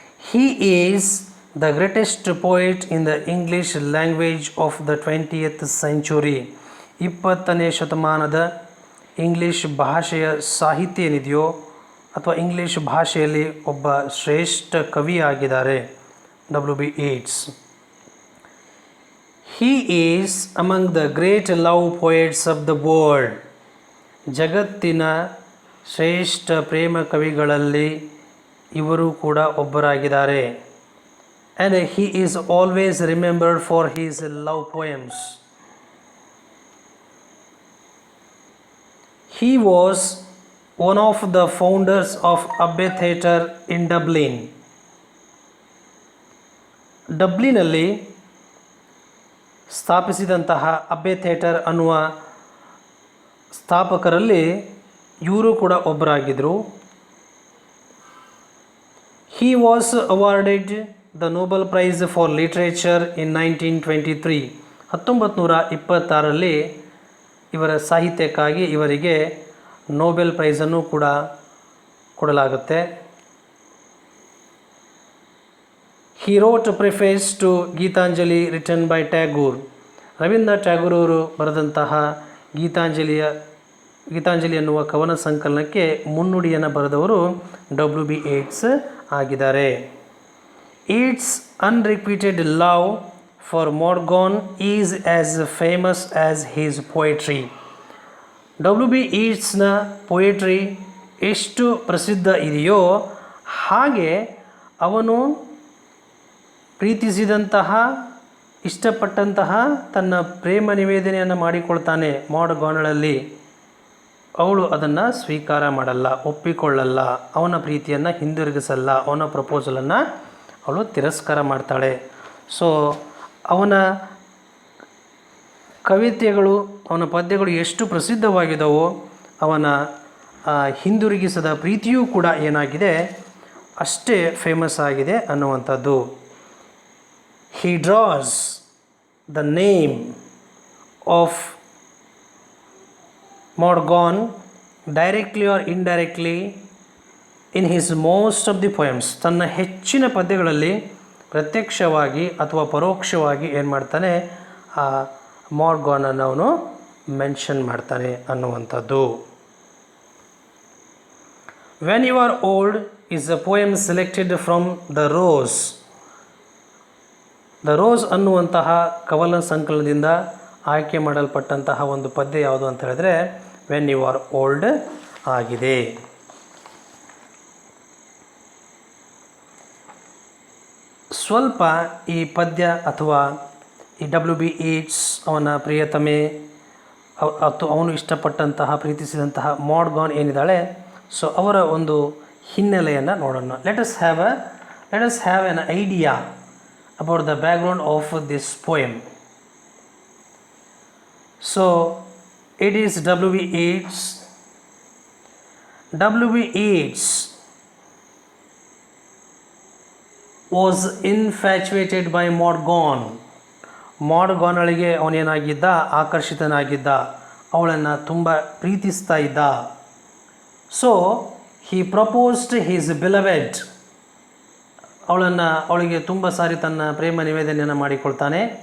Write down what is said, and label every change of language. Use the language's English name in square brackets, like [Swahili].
[English] He is the greatest poet in the English language of the 20th century. [Kannada] 20ನೇ ಶತಮಾನದ English ಭಾಷೆಯ ಸಾಹಿತ್ಯ ಏನಿದೆಯೋ ಅಥವಾ ಇಂಗ್ಲೀಷ್ ಭಾಷೆಯಲ್ಲಿ ಒಬ್ಬ ಶ್ರೇಷ್ಠ ಕವಿಯಾಗಿದ್ದಾರೆ W.B. Yeats. [English] He is among the great love poets of the world. [Kannada] ಜಗತ್ತಿನ ಶ್ರೇಷ್ಠ ಪ್ರೇಮ ಕವಿಗಳಲ್ಲಿ ಇವರು ಕೂಡ ಒಬ್ಬರಾಗಿದ್ದಾರೆ. [English] And he is always remembered for his love poems. He was one of the founders of Abbey Theatre in Dublin. [Kannada] ಡಬ್ಲಿನಲ್ಲಿ ಸ್ಥಾಪಿಸಿದಂತಹ Abbey theatre ಅನ್ನುವ ಸ್ಥಾಪಕರಲ್ಲಿ ಇವರು ಕೂಡ ಒಬ್ಬರಾಗಿದ್ದರು. [English] He was awarded the Nobel Prize for Literature in 1923. [Kannada] 1926ರಲ್ಲಿ ಇವರ ಸಾಹಿತ್ಯಕ್ಕಾಗಿ ಇವರಿಗೆ Nobel ಪ್ರೈಸನ್ನು ಕೂಡ ಕೊಡಲಾಗುತ್ತೆ. [English] He wrote a preface to Gitanjali written by Tagore. [Kannada] Ravindranath Tagore ಅವರು ಬರೆದಂತಹ ಗೀತಾಂಜಲಿ ಅನ್ನುವ ಕವನ ಸಂಕಲನಕ್ಕೆ ಮುನ್ನುಡಿಯನ್ನು ಬರೆದವರು W.B. Yeats ಆಗಿದ್ದಾರೆ. [English] Yeats' unrequited love for Morgan is as famous as his poetry. [Kannada] W.B. Yeatsನ poetry ಎಷ್ಟು ಪ್ರಸಿದ್ಧ ಇದೆಯೋ ಹಾಗೆ ಅವನು ಪ್ರೀತಿಸಿದಂತಹ ಇಷ್ಟಪಟ್ಟಂತಹ ತನ್ನ ಪ್ರೇಮ ನಿವೇದನೆಯನ್ನು ಮಾಡಿಕೊಳ್ತಾನೆ ಮಾರ್ಗಾನ್ಗಳಲ್ಲಿ. ಅವಳು ಅದನ್ನು ಸ್ವೀಕಾರ ಮಾಡಲ್ಲ, ಒಪ್ಪಿಕೊಳ್ಳಲ್ಲ, ಅವನ ಪ್ರೀತಿಯನ್ನು ಹಿಂದಿರುಗಿಸಲ್ಲ, ಅವನ ಪ್ರಪೋಸಲನ್ನು ಅವಳು ತಿರಸ್ಕಾರ ಮಾಡ್ತಾಳೆ. ಸೊ ಅವನ ಕವಿತೆಗಳು, ಅವನ ಪದ್ಯಗಳು ಎಷ್ಟು ಪ್ರಸಿದ್ಧವಾಗಿದ್ದವೋ ಅವನ ಹಿಂದಿರುಗಿಸದ ಪ್ರೀತಿಯೂ ಕೂಡ ಏನಾಗಿದೆ ಅಷ್ಟೇ ಫೇಮಸ್ ಆಗಿದೆ ಅನ್ನುವಂಥದ್ದು. He draws the name of Morgan directly or indirectly in his most of the poems. ತನ್ನ ಹೆಚ್ಚಿನ ಪದ್ಯಗಳಲ್ಲಿ ಪ್ರತ್ಯಕ್ಷವಾಗಿ ಅಥವಾ ಪರೋಕ್ಷವಾಗಿ ಏನು ಮಾಡ್ತಾನೆ, ಆ ಮಾರ್ಗಾನನ್ನು ಅವನು ಮೆನ್ಷನ್ ಮಾಡ್ತಾನೆ ಅನ್ನುವಂಥದ್ದು. When You Are Old is a poem selected from The Rose. The rose ಅನ್ನುವಂತಹ ಕವನ ಸಂಕಲನದಿಂದ ಆಯ್ಕೆ ಮಾಡಲ್ಪಟ್ಟಂತಹ ಒಂದು ಪದ್ಯ ಯಾವುದು ಅಂತ ಹೇಳಿದ್ರೆ ವೆನ್ ಯು ಆರ್ ಓಲ್ಡ್ ಆಗಿದೆ. ಸ್ವಲ್ಪ ಈ ಪದ್ಯ ಅಥವಾ ಈ W.B. Yeats ಅವನ ಪ್ರಿಯತಮೆ ಅವನು ಇಷ್ಟಪಟ್ಟಂತಹ ಪ್ರೀತಿಸಿದಂತಹ ಮಾಡ್ ಗಾನ್ ಏನಿದ್ದಾಳೆ, ಸೊ ಅವರ ಒಂದು ಹಿನ್ನೆಲೆಯನ್ನು ನೋಡೋಣ. [English] Let us have an idea about the background of this poem. So it is W.B. Yeats. W.B. Yeats was infatuated by Maud Gonne. [Kannada] ಮಾಡ್ ಗಾನಳಿಗೆ ಅವನೇನಾಗಿದ್ದ, ಆಕರ್ಷಿತನಾಗಿದ್ದ, ಅವಳನ್ನು ತುಂಬ ಪ್ರೀತಿಸ್ತಾ ಇದ್ದ. [English] so he proposed his beloved, [Kannada] ಅವಳಿಗೆ ತುಂಬ ಸಾರಿ ತನ್ನ ಪ್ರೇಮ ನಿವೇದನೆಯನ್ನು ಮಾಡಿಕೊಳ್ತಾನೆ.